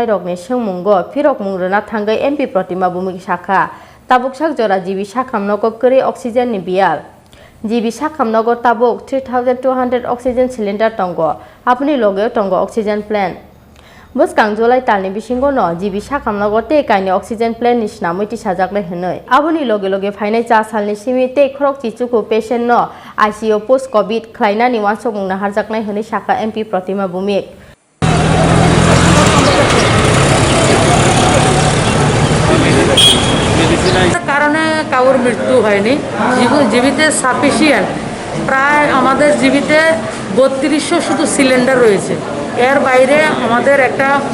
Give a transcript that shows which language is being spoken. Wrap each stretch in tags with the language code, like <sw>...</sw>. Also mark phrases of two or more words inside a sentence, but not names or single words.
<trp>rok ni sungmungo phirok mungrona thangai MP Pratima Bhumik shakha tabuk sak jora jibi shakamnog kore oxygen ni bial jibi shakamnog tabuk 3200</trp> <en>oxygen cylinder</en> <trp>tongo apni loge tongo</trp> <en>oxygen plant</en> <trp>buskang July talni bisingo no jibi shakamnog te kaini oxygen plant ni snamuiti sajakle hinoi aboni loge loge fainai cha salni simi te khorok chichuku patient no</trp> <en>ICU post COVID</en> <trp>khlaina ni wansok mungna harjaknai hinoi shaka MP Pratima Bhumik</trp> <bn>কারণে কাউর মৃত্যু হয়নি জীবিতে সাফিসিয়েন্ট প্রায় আমাদের জীবিতে 3200 শুধু সিলিন্ডার রয়েছে এর বাইরে আমাদের একটা</bn>